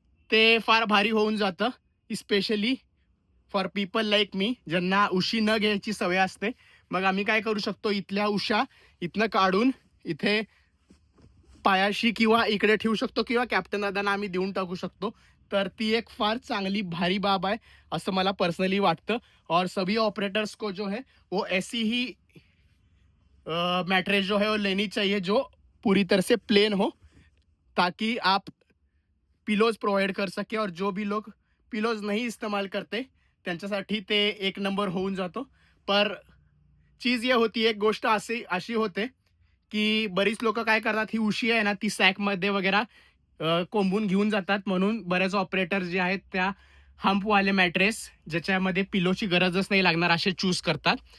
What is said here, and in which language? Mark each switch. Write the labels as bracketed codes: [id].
[mr] ते फार भारी होऊन जातं, [en] specially for people like me, [mr] ज्यांना उशी न घ्यायची सवय असते. मग आम्ही काय करू शकतो, इथल्या उषा इथनं काढून इथे पायाशी किंवा इकडे ठेवू शकतो किंवा कॅप्टन दादांना आम्ही देऊन टाकू शकतो. तर ती एक फार चांगली भारी बाब आहे असं मला पर्सनली वाटतं. [hi] और सभी ऑपरेटर्स को जो है वो ऐसी ही मैट्रेस जो है वो लेनी चाहिए जो पूरी तरह से प्लेन हो, ताकि आप पिलोज प्रोवाइड कर सके. और जो भी लोग पिलोज नहीं इस्तेमाल करते [mr] त्यांच्यासाठी ते एक नंबर होऊन जातो. [hi] पर चीज ये होती, [mr] एक गोष्ट अशी होते की बरीच लोक काय करतात, ही उशी आहे ना ती सॅकमध्ये वगैरे कोंबून घेऊन जातात. म्हणून बरेच ऑपरेटर जे आहेत त्या हम्पवाले मॅट्रेस ज्याच्यामध्ये पिलोची गरजच नाही लागणार असे चूज करतात.